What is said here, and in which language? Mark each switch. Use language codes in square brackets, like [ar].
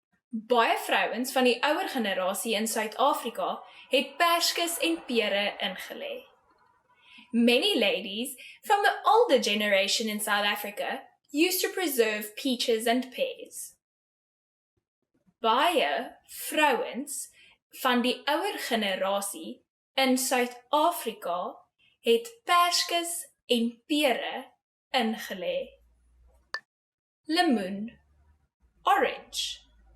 [af] Baie vrouens van die ouer generasie in Suid-Afrika het perskes en pere ingelê. [en] Many ladies from the older generation in South Africa used to preserve peaches and pears. [af] Baie vrouens van die ouer generasie in Suid-Afrika het perskes en pere ingelê. Lemoen, orange.